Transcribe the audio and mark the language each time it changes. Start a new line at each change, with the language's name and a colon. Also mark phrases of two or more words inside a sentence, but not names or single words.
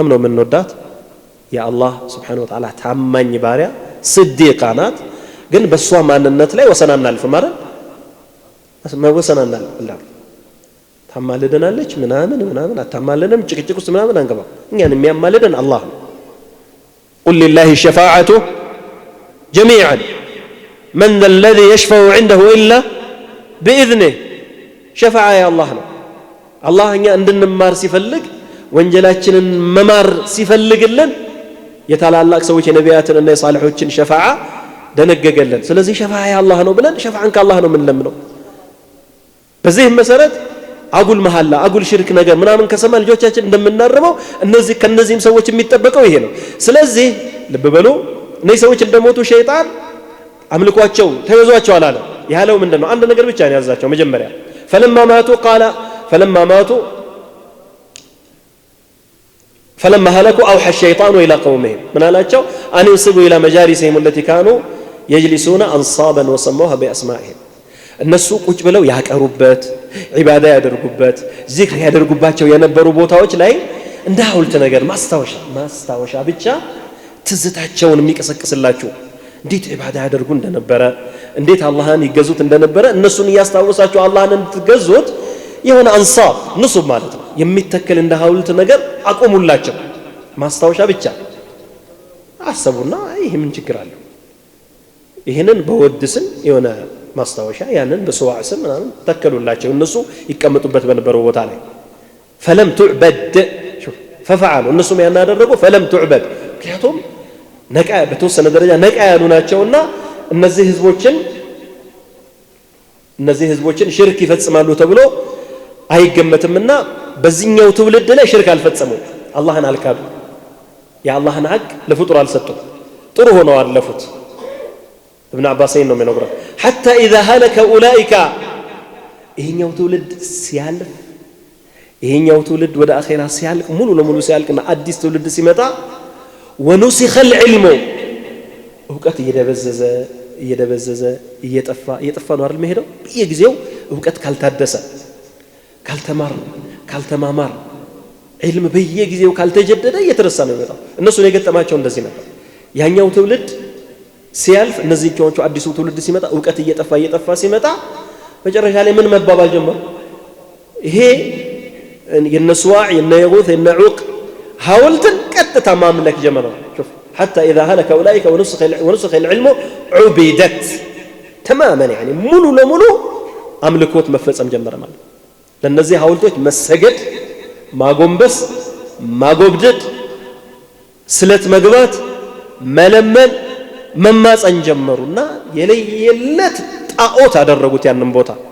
Amharic: ነው የምንወዳት የአላህ
Arabic: سبحانه وتعالى
Amharic: ታማኝ ባሪያ ስዲቃ ናት ግን በሷ ማንነት ላይ ወሰናና አልፍ ማለት ወሰናና አልፍ ታማልደናለች ምናምን አታማልደንም ጭቅጭቅ ውስጥ ምናምን አንገባ እኛን የሚያማልደን አላህ ነው
Arabic: قل لله الشفاعة جميعا من ذا الذي يشفع عنده إلا بإذنه شفاعة يا الله
Amharic: ነው አላህ እኛ እንድንማር ሲፈልግ ወንጀላችንን መማር ሲፈልግልን የታላላቅ ሰዎች የነቢያትን እና የሳሊሖችን ሸፋዓ ደነገገልን ስለዚህ ሸፋዓ ያላህ ነው ብለን ሸፋዓን ከአላህ ነው የምንለምነው በዚህ መሰረት አጉል መሐላ አጉል ሽርክ ነገር ምናምን ከሰማ ልጆቻችን እንደምናርመው ከነዚህም ሰዎች የሚጠበቀው ይሄ ነው ስለዚህ ልብ በሉ እነዚህ ሰዎች እንደሞቱ ሸይጣን አምልኳቸው ተገዟቸው አላለ ያለው ምንድነው አንድ ነገር ብቻ ነው ያዛቸው መጀመሪያ
Arabic: فلما هلكوا أوحى الشيطان إلى قومهم من قالوا أن ينسبوا إلى مجالسهم التي كانوا يجلسون أنصابا وسموها بأسمائهم الناس
Amharic: ቁጭ ብለው ያቀሩበት ዒባዳ ያደርጉበት ዚክር ያደርጉባቸው የነበሩ ቦታዎች ላይ እንደ ሐውልት ነገር ማስታወሻ ብቻ ትዝታቸውን የሚቀሰቅስላችሁ እንዴት ዒባዳ ያደርጉ እንደነበረ እንዴት አላህን ይገዙት እንደነበረ እነሱን ያስታውሳችሁ አላህን እንድትገዙት የሆነ አንሳብ ንሱብ ማለት ነው የሚተከል እንደ ሐውልት ነገር አቆሙላቸው ማስታወሻ ብቻ አሰቡና ይሄ ምን ችግር አለው ይሄንን በወድስን የሆነ ማስታወሻ ያንን በሰዋዕስም ምናምን ተከሉላቸው እነሱ ይቀመጡበት በነበረው ቦታ ላይ
Arabic: فلم تعبد شوف ففعلوا
Amharic: እነሱ ያን ያደረጉ
Arabic: فلم تعبد
Amharic: ምክንያቱም ነቃ በተወሰነ ደረጃ ነቃ ያሉ ናቸውና እነዚህ ህዝቦችን ሽርክ ይፈጽማሉ ተብሎ አይገመትምና በዚህኛው ትውልድ ላይ ሽርክ አልፈጸሙ አላህን አልካዱ የአላህን ሐቅ ለፍጡር አልሰጡ ጥሩ ሆነው አለፉት ابن عباسين ነው የሚነግረው
Arabic: حتى اذا هلك اولئك
Amharic: ይሄኛው ትውልድ ሲያልፍ ይሄኛው ትውልድ ወደ አኺራ ሲያልቅ ሙሉ ለሙሉ ሲያልቅና አዲስ ትውልድ ሲመጣ
Arabic: ونسخ العلم
Amharic: ዕውቀት እየደበዘዘ እየጠፋ ነው አይደል መሄደው በየጊዜው ዕውቀት ካልታደሰ ካልተማማር علم በየጊዜው ካልተጀደደ እየተረሳ ነው የሚመጣው እነሱ ነው የገጠማቸው እንደዚህ ነበር ያኛው ትውልድ ሲያልፍ እነዚህ ጆንቹ አዲሱ ትውልድ ሲመጣ ዕውቀት እየጠፋ ሲመጣ መጨረሻ ላይ ምን መባባል ጀመሩ? ይሄ የነስዋዕ የነየጉት የነዑቅ ሐውልትን ቀጥታ ማምለክ ጀመሩ።
Arabic: شوف حتى اذا هلك اولئك ونسخ العلم عبدت تماما يعني
Amharic: ሙሉ ለሙሉ አምልኮት መፈጸም ጀመረ ማለት ለነዚህ ሐውልቶች መሰገድ ማጎንበስ ማጎብደድ ስለት መግባት መለመን መማፀን ጀመሩና የለየለት ጣዖት አደረጉት ያንን ቦታ